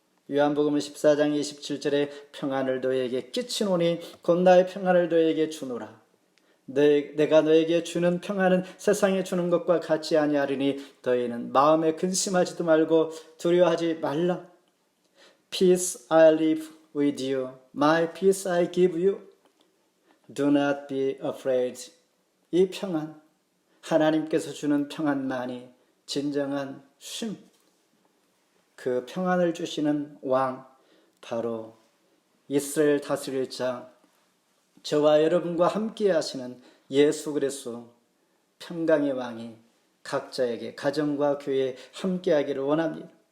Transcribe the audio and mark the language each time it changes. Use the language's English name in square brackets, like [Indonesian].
[Korean] 요한복음 14장 27절에 평안을 너에게 끼치노니 곧 나의 평안을 너에게 주노라. 내가 너에게 주는 평안은 세상에 주는 것과 같지 아니하리니 너희는 마음에 근심하지도 말고 두려워하지 말라. [English] Peace I live with you, my peace I give you. Do not be afraid. [Korean] 이 평안, 하나님께서 주는 평안만이 진정한 쉼, 그 평안을 주시는 왕, 바로 이스라엘 다스릴 자, 저와 여러분과 함께 하시는 예수 그리스도 평강의 왕이 각자에게 가정과 교회에 함께 하기를 원합니다.